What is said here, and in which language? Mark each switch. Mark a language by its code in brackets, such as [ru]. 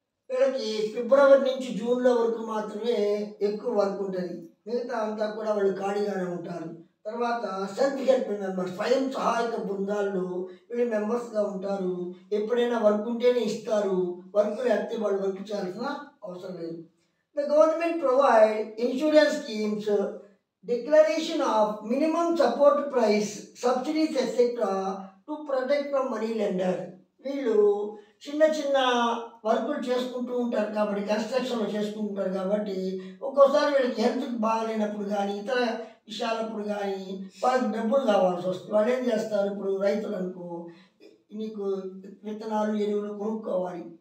[te] వీళ్ళకి ఫిబ్రవరి నుంచి జూన్లో వరకు మాత్రమే ఎక్కువ వర్క్ ఉంటుంది, మిగతా అంతా కూడా వాళ్ళు ఖాళీగానే ఉంటారు. తర్వాత సెల్ఫ్ హెల్ప్ మెంబర్స్, స్వయం సహాయక బృందాల్లో వీళ్ళు మెంబర్స్గా ఉంటారు. ఎప్పుడైనా వర్క్ ఉంటేనే ఇస్తారు, వర్క్ లేకపోతే వాళ్ళు వర్క్ చేయాల్సిన అవసరం లేదు. [en] The government provide insurance schemes, declaration of minimum support price, subsidies etc. to protect from money lender. [te] వీళ్ళు చిన్న చిన్న వర్కులు చేసుకుంటూ ఉంటారు కాబట్టి, కన్స్ట్రక్షన్లో చేసుకుంటుంటారు కాబట్టి ఒక్కోసారి వీళ్ళకి హెల్త్కి బాగాలేనప్పుడు కానీ, ఇతర విషయాలప్పుడు కానీ వాళ్ళకి డబ్బులు కావాల్సి వస్తుంది. వాళ్ళు ఏం చేస్తారు, ఇప్పుడు రైతులు అనుకో, నీకు విత్తనాలు, ఎరువులు కొనుక్కోవాలి.